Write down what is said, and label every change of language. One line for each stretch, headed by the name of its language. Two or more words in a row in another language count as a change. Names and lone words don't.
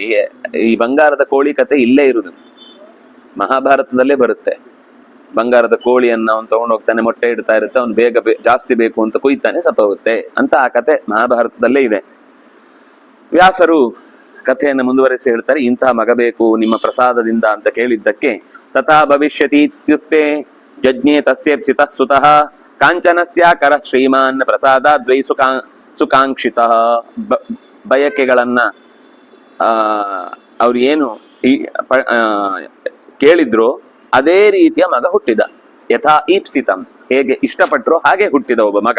Kannada: ಈ ಬಂಗಾರದ ಕೋಳಿ ಕತೆ ಇಲ್ಲೇ ಇರುವುದು, ಮಹಾಭಾರತದಲ್ಲೇ ಬರುತ್ತೆ. ಬಂಗಾರದ ಕೋಳಿಯನ್ನ ಅವನು ತಗೊಂಡು ಹೋಗ್ತಾನೆ, ಮೊಟ್ಟೆ ಇಡ್ತಾ ಇರುತ್ತೆ, ಅವ್ನು ಬೇಗ ಜಾಸ್ತಿ ಬೇಕು ಅಂತ ಕುಯ್ತಾನೆ, ಸತ್ತೋಗುತ್ತೆ ಅಂತ ಆ ಕತೆ ಮಹಾಭಾರತದಲ್ಲೇ ಇದೆ. ವ್ಯಾಸರು ಕಥೆಯನ್ನು ಮುಂದುವರೆಸಿ ಹೇಳ್ತಾರೆ, ಇಂತಹ ಮಗ ಬೇಕು ನಿಮ್ಮ ಪ್ರಸಾದದಿಂದ ಅಂತ ಕೇಳಿದ್ದಕ್ಕೆ
Sanskrit: ತಥಾ ಭವಿಷ್ಯತಿ ಇತ್ಯುಕ್ತೆ ಯಜ್ಞೆ ತಸ್ಯೇಪ್ಸಿತ ಸುತಃ ಕಾಂಚನಸ್ಯಾಕರ ಶ್ರೀಮಾನ್ ಪ್ರಸಾದಾದ್ವೈ ಸುಕಾಂಕ್ಷಿತ.
Kannada: ಬಯಕೆಗಳನ್ನ ಅವ್ರು ಏನು ಕೇಳಿದ್ರು ಅದೇ ರೀತಿಯ ಮಗ ಹುಟ್ಟಿದ.
Sanskrit: ಯಥಾ ಈಪ್ಸಿತಂ,
Kannada: ಹೇಗೆ ಇಷ್ಟಪಟ್ಟರು ಹಾಗೆ ಹುಟ್ಟಿದ ಒಬ್ಬ ಮಗ.